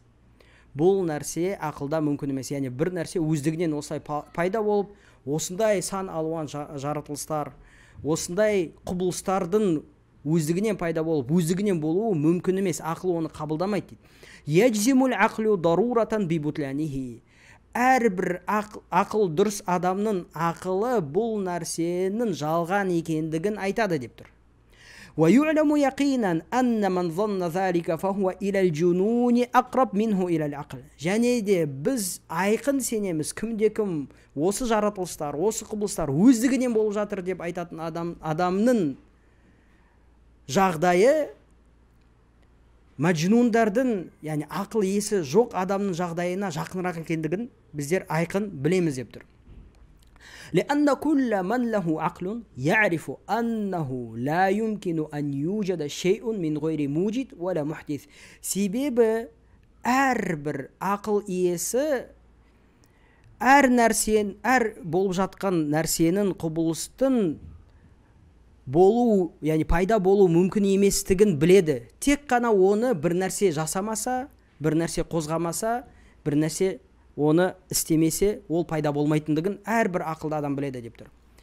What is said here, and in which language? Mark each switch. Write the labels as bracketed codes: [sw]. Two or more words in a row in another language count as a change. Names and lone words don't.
[kk] Бұл нәрсе ақылда мүмкін емес. Яғни бір нәрсе өздігінен осылай пайда болып, осындай сан алуан жаратылыстар, осындай құбылыстардың өздігінен пайда болып, өздігінен болуы мүмкін емес. Ақыл оны қабылдамайды дейді. [ar] يجزم العقل ضرورة ببطلانه. [kk] Әрбір ақыл дұрыс адамның ақылы бұл нәрсенің жалған екендігін айтады деп тұр. [ar] ويعلم يقينا أن من ظن ذلك فهو إلى الجنون أقرب منه إلى العقل. [kk] Және де біз айқын сенеміз, кімде-кім осы жаратылыстар, осы құбылыстар өздігінен болып жатыр деп айтатын адамның жағдайы мәжнундардың, яғни ақыл есі жоқ адамның жағдайына жақынырақ екендігін біздер айқын білеміз деп тұр. [ar] لأن كل من له عقل يعرف أنه لا يمكن أن يوجد شيء من غير موجد ولا محدث. [kk] Себебі әрбір ақыл иесі әр болып жатқан нәрсенің, құбылыстың болу, яғни пайда болу мүмкін еместігін біледі. Тек қана оны бір нәрсе жасамаса, бір нәрсе қозғамаса, бір нәрсе оны істемесе, ол пайда болмайтындығын әрбір ақылды адам біледі деп тұр.